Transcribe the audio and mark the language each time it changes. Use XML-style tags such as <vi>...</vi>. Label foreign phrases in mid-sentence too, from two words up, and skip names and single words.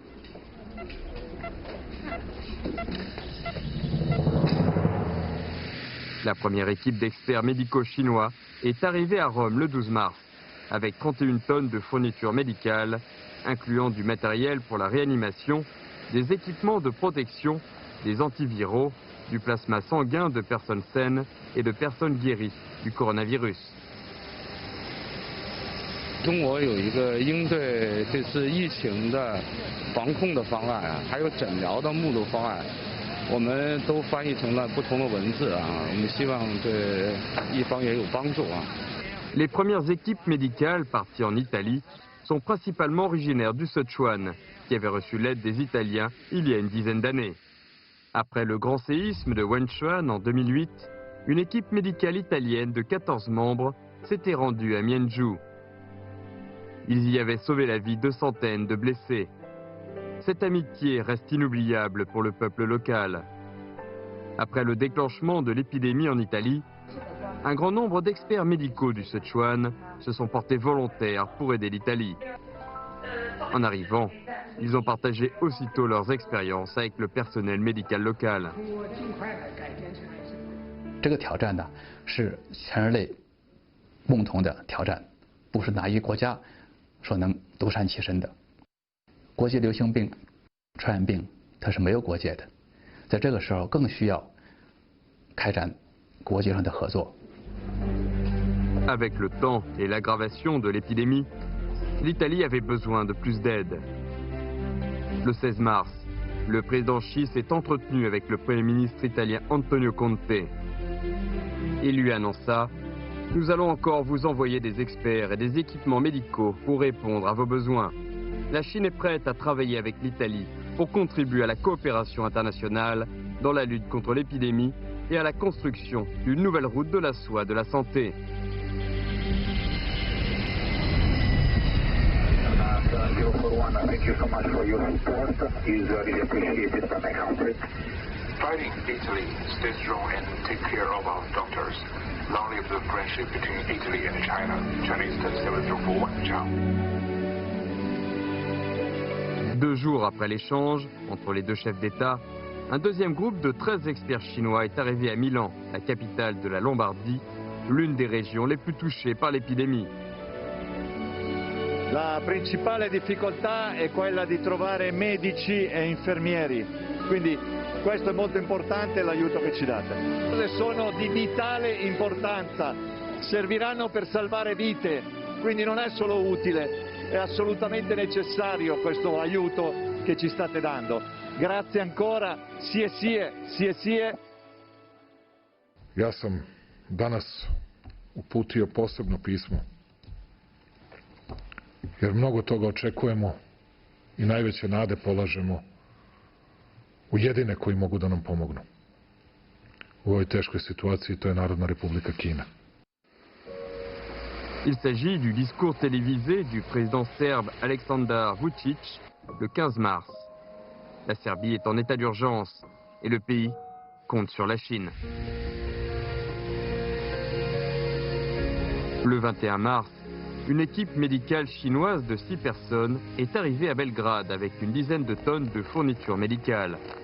<fr>La première équipe d'experts médicaux chinois est arrivée à Rome le 12 mars, avec 31 tonnes de fournitures médicales, incluant du matériel pour la réanimation, des équipements de protection, des antiviraux, du plasma sanguin de personnes saines et de personnes guéries du coronavirus.</fr> <zh>中国有一个应对这次疫情的防控的方案啊，还有诊疗的目录方案，我们都翻译成了不同的文字啊，我们希望对一方也有帮助啊。</zh> <fr>Les premières équipes médicales parties en Italie sont principalement originaires du Sichuan, qui avait reçu l'aide des Italiens il y a une dizaine d'années. Après le grand séisme de Wenchuan en 2008, une équipe médicale italienne de 14 membres s'était rendue à Mianzhou. Ils y avaient sauvé la vie de centaines de blessés. Cette amitié reste inoubliable pour le peuple local. Après le déclenchement de l'épidémie en Italie, un grand nombre d'experts médicaux du Sichuan se sont portés volontaires pour aider l'Italie. En arrivant, ils ont partagé aussitôt leurs expériences avec le personnel médical local.</fr> <zh>这个挑战呢，是全人类共同的挑战，不是哪一个国家所能独善其身的。国际流行病、传染病，它是没有国界的，在这个时候更需要开展国际上的合作。</zh> <fr>Avec le temps et l'aggravation de l'épidémie, l'Italie avait besoin de plus d'aide. Le 16 mars, le président Xi s'est entretenu avec le Premier ministre italien Antonio Conte. Il lui annonça « Nous allons encore vous envoyer des experts et des équipements médicaux pour répondre à vos besoins. La Chine est prête à travailler avec l'Italie pour contribuer à la coopération internationale dans la lutte contre l'épidémie et à la construction d'une nouvelle route de la soie de la santé. »</fr> <en>Thank you so much for your support. It's really appreciated by my country. Fighting Italy, stay strong and take care of our doctors. Long live the friendship between Italy and China. Chinese 17041,</en> <it>ciao.</it> <fr>2 jours après l'échange entre les deux chefs d'État, un deuxième groupe de 13 experts chinois est arrivé à Milan, la capitale de la Lombardie, l'une des régions les plus touchées par l'épidémie.</fr> <it>La principale difficoltà è quella di trovare medici e infermieri, quindi questo è molto importante l'aiuto che ci date. Sono di vitale importanza, serviranno per salvare vite, quindi non è solo utile, è assolutamente necessario questo aiuto che ci state dando. Grazie ancora, sije.</it> <sr>Ja sam danas uputio posebno pismo, jer mnogo toga očekujemo i najveće nade polažemo u jedine koji mogu da nam pomognu u ovoj teškoj situaciji, to je Narodna Republika Kina.</sr> <fr>Il s'agit du discours télévisé du président serbe Aleksandar Vučić le 15 mars. La Serbie est en état d'urgence et le pays compte sur la Chine. Le 21 mars, une équipe médicale chinoise de 6 personnes est arrivée à Belgrade avec une dizaine de tonnes de fournitures médicales.</fr>